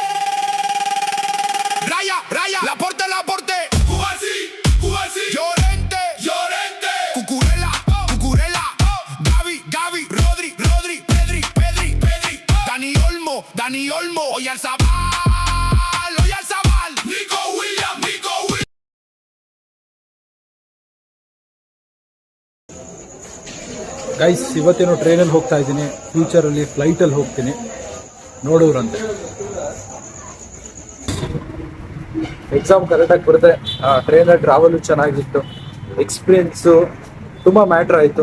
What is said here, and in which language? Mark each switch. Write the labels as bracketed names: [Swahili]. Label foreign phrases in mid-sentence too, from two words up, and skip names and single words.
[Spanish] Raya, raya, la porte, Cuba sí, Llorente, Llorente, Cucurella, Cucurella, Gaby, Gaby, Rodri, Rodri, Pedri, Pedri, Pedri, Dani Olmo, hoy al Zabal, Nico Williams. [Kannada] ಗೈಸ್ ಇವತ್ತೇನು ಟ್ರೈನಲ್ಲಿ ಹೋಗ್ತಾ ಇದ್ದೀನಿ, ಫ್ಯೂಚರಲ್ಲಿ ಫ್ಲೈಟಲ್ಲಿ ಹೋಗ್ತೀನಿ, ನೋಡೋರಂತೆ. ಎಕ್ಸಾಮ್ ಕರೆಕ್ಟಾಗಿ ಬರುತ್ತೆ. ಟ್ರೈನಲ್ಲಿ ಟ್ರಾವೆಲು ಚೆನ್ನಾಗಿತ್ತು, ಎಕ್ಸ್ಪೀರಿಯನ್ಸು ತುಂಬ ಮ್ಯಾಟ್ರ್ ಆಯಿತು.